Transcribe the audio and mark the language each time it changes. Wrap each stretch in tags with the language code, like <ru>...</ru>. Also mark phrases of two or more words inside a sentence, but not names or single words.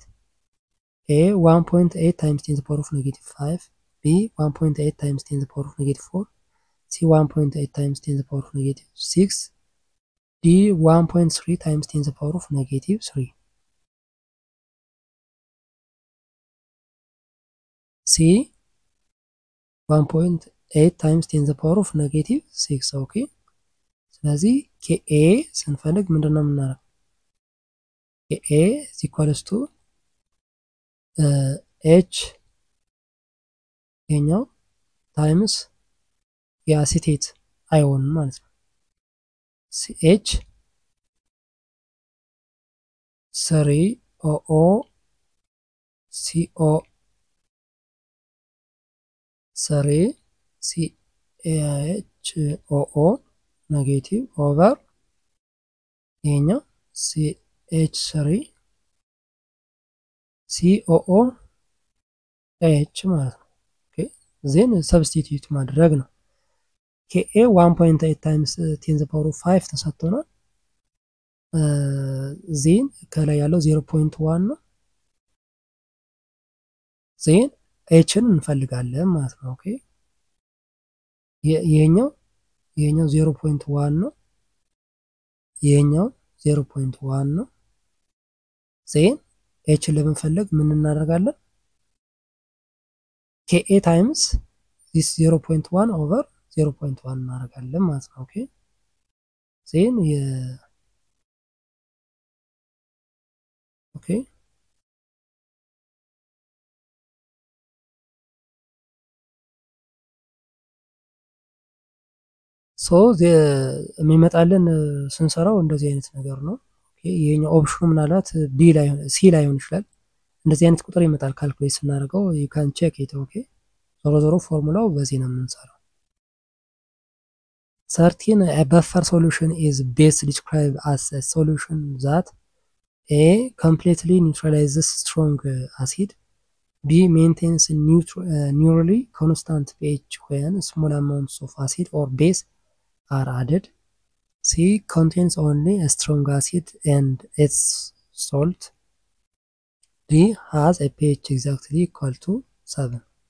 <en>A 1.8 times 10 the power of negative 5, B 1.8 times 10 the power of negative 4, C 1.8 times 10 the power of negative 6, D 1.3 times 10 the power of negative 3. C 1.8 times 10 the power of negative 6.</en> <am>ኦኬ ስለዚህ KA ስንፈልግ ምንድነው የምናደርገው?</am> <en>KA is equals to H</en> <am>የኛው ታይምስ የአሲቴት አዮን ማለት ነው። CH 3OO CO 3 CHOO</am> <en>negative over</en> <am>ይሄኛው CH3 COO H ማለት ነው።</am> <en>okay then substitute</en> <am>ማድረግ ነው። KA</am> <en>1.8 times 10 the power of 5</en> <am>ተሰጥቶናል። ዜን ከላይ ያለው 0.1 ነው። ዜን ኤችን እንፈልጋለን ማለት ነው። ኦኬ ይሄኛው 0.1 ነው። ይሄኛው 0.1 ነው። ዜን ኤችን ለመፈለግ ምን እናደርጋለን?</am> <en>KA times this 0.1 over 0.1</en> <am>እናደርጋለን ማለት ነው።</am> <en>okay then okay so</en> <am>የሚመጣልን ስንሰራው እንደዚህ አይነት ነገር ነው። ኦኬ ይሄኛው ኦፕሽኑ ምናልባት ቢ ላይ ሲ ላይ ሆን ይችላል። እንደዚህ አይነት ቁጥር ይመጣል ካልኩሌት ስናደርገው</am> <en>you can check it.</en> <am>ኦኬ ዞሮ ፎርሙላው በዚህ ነው የምንሰራው።</am> <en>13 a buffer solution is best described as a solution that A completely neutralizes strong acid, B maintains nearly constant pH when small amounts of acid or base are added, C contains only a strong acid and its salt, D has a pH exactly equal to 7.</en>